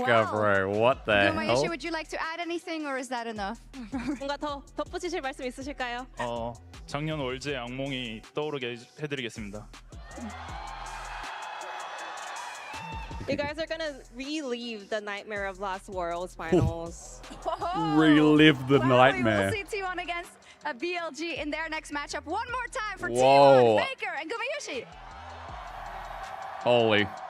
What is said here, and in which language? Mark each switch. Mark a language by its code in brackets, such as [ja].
[en] Wow. bro. What the hell? Gumayushi, would you like to add anything, or is that enough? [ko] 뭔가 더 덧붙이실 말씀 있으실까요? 작년 월즈의 악몽이 떠오르게 해드리겠습니다. [en] You guys are going to relive the nightmare of last Worlds finals. Relive the Well, nightmare. We will see T1 against BLG in their next matchup. One more time for Whoa. T1, Faker, and Gumayushi. Holy.